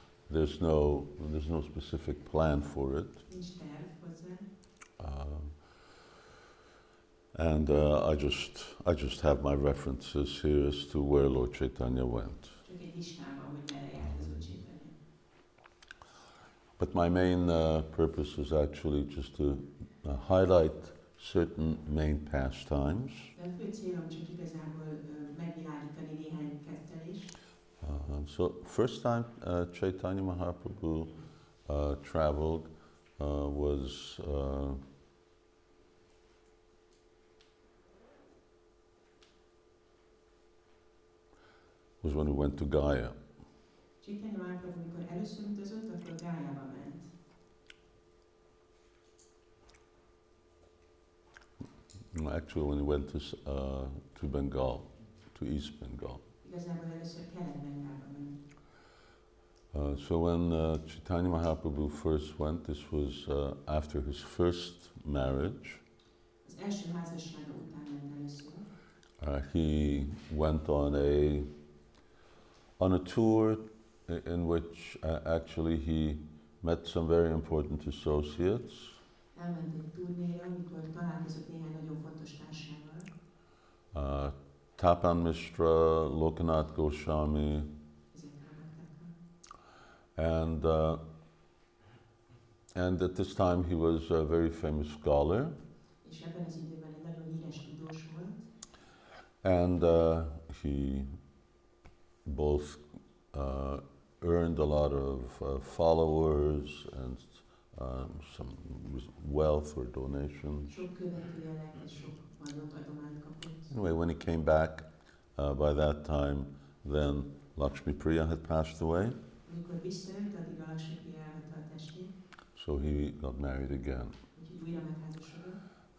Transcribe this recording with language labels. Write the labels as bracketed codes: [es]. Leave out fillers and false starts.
[en] There's no specific plan for it. And I just have my references here as to where Lord Caitanya went. [hu] Csak egy listám van, hogy merre járt az Úr Chaitanya. [en] But my main purpose is actually just to highlight certain main pastimes. [hu] De a fő célom csak igazából megvilágítani néhány kettelést. [en] So first time Caitanya Mahaprabhu traveled was when we went to Gaya. [hu] Caitanya Mahaprabhu, amikor először utazott, akkor Gájába ment. [en] Actually, when he went to Bengal, to East Bengal. [hu] Igazából először Kelet-Bengálba ment. [en] So when Caitanya Mahaprabhu first went, this was after his first marriage. [hu] Az első házassága után ment először. [en] He went on a tour in which actually he met some very important associates. [hu] Elment egy turnéra, amikor találkozott néhány nagyon fontos társával. [en] Tapan Mishra, Lokanath Goswami, and at this time he was a very famous scholar. [hu] És ebben az időben egy nagyon híres tudós volt. [en] And he both earned a lot of followers and some wealth or donations. [hu] Sok követője lett, és sok adományt kapott. [en] Anyway, when he came back, by that time, then Lakshmi Priya had passed away. [hu] Amikor visszajött, addig a Lakshmi Priya elhagyta a testét. [en] So he got married again. [hu] Úgyhogy újra megházasodott.